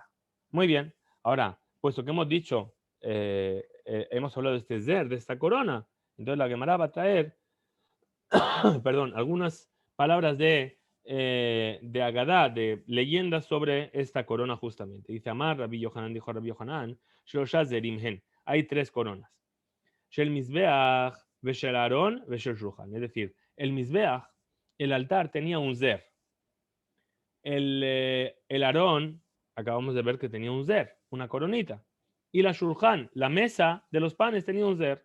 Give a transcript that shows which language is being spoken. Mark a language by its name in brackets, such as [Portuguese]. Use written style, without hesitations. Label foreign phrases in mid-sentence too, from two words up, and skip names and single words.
[Spanish] Muy bien, ahora, puesto que hemos dicho, hemos hablado de este zer, de esta corona, entonces la Gemara va a traer, perdón, algunas palabras de Agadá, de leyendas sobre esta corona justamente. Dice Amar, Rabbi Yohanan, dijo Rabbi Yohanan, [Hebrew] שלשה זרים הן. [Spanish] Hay 3 coronas. [Hebrew] של מזבח ושל ארון ושל שלחן. [Spanish] Es decir, el Mizbeach, el altar tenía un zer. El Aarón, acabamos de ver que tenía un zer, una coronita. Y la Shulchan, la mesa de los panes, tenía un zer.